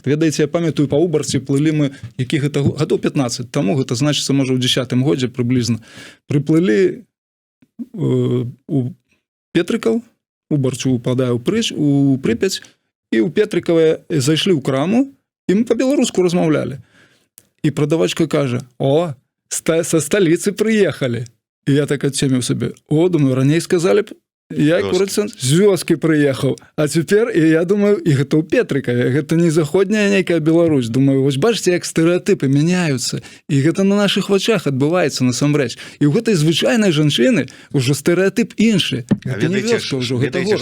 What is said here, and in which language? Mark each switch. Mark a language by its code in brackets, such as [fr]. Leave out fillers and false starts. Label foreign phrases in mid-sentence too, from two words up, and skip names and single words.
[be] Ведаеце, я памятаю, па Убарці плылі мы, які гэта гадоў 15 таму, гэта значыцца, можа, у 10-м годзе прыблізна. Прыплылі у Петрыкаў, у Барчу упадае у Прыпяць, і ў Петрыкаве зайшлі ў краму, і мы па-беларуску размаўлялі. І прадавачка кажа: [ru] о, со столицы приехали. И я так отчемил себе, думаю, ранее сказали б, я, кажется, [be] з вёскі прыехаў. А цяпер, і я думаю, і гэта ў Петрыкаве, гэта не заходняя нейкая Беларусь. Думаю, вось бачыце, як стэрэатыпы мяняюцца. І гэта на нашых вачах адбываецца насамрэч. І ў гэтай звычайнай жанчыны ўжо стэрэатып іншы. Гэта не вёска ўжо, гэта горад.